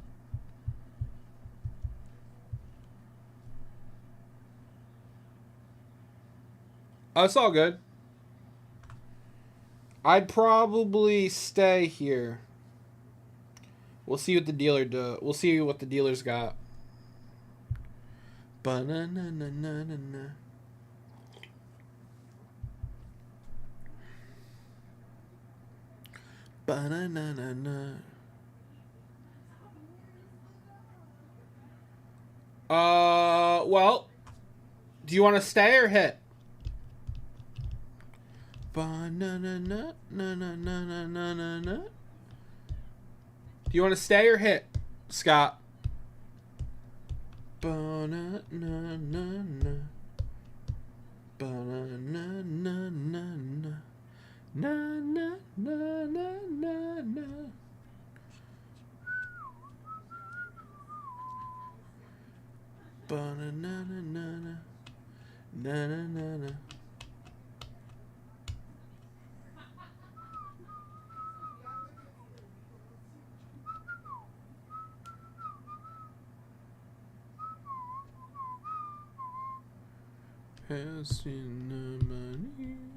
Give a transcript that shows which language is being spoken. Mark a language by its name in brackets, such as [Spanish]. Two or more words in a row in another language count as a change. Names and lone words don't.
[English] Oh, it's all good. I'd probably stay here. We'll see what the dealer do. We'll see what the dealer's got. Ba-na-na-na-na-na-na. Ba-na-na-na-na. Well, do you want to stay or hit? Ba-na-na-na-na-na-na-na-na. Do you want to stay or hit, Scott? Ba-na-na-na-na. Ba-na-na-na-na-na. Na-na-na-na-na-na. Ba-na-na-na-na-na. Na-na-na-na. Passing the money.